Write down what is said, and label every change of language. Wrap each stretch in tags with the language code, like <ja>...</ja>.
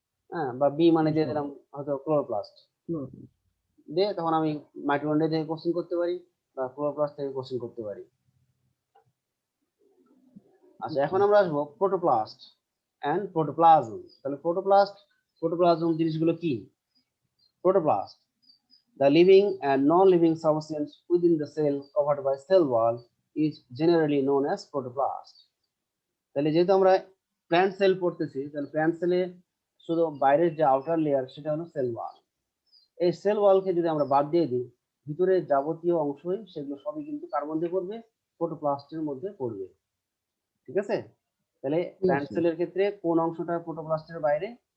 <bn>হ্যাঁ, বা বি মানে দিয়ে দিলাম হয়তো ক্লোরোপ্লাস্ট দিয়ে, তখন আমি মাইটোকন্ড্রিয়া থেকে কোশ্চেন করতে পারি বা ক্লোরোপ্লাস্ট থেকে কোশ্চেন করতে পারি। আচ্ছা, এখন আমরা আসবো প্রোটোপ্লাস্ট এন্ড প্রোটোপ্লাজম। তাহলে প্রোটোপ্লাজম জিনিসগুলো কি?</bn> <en>Protoplast, the living and non-living substance within the cell covered by cell wall is generally known as protoplast.</en> <bn>তাহলে যেহেতু আমরা প্ল্যান্ট সেল পড়তেছি, তাহলে প্ল্যান্ট সেলে শুধু বাইরের যে আউটার লেয়ার সেটা হলো সেল ওয়াল। এই সেল ওয়ালকে যদি আমরা বাদ দিয়ে দিই, ভিতরে যাবতীয় অংশই সেগুলো সবই কিন্তু কার মধ্যে পড়বে? প্রোটোপ্লাস্টের মধ্যে পড়বে। ঠিক আছে? তাহলে প্ল্যান্ট সেলের ক্ষেত্রে কোন অংশটা প্রোটোপ্লাস্টের বাইরে?</bn>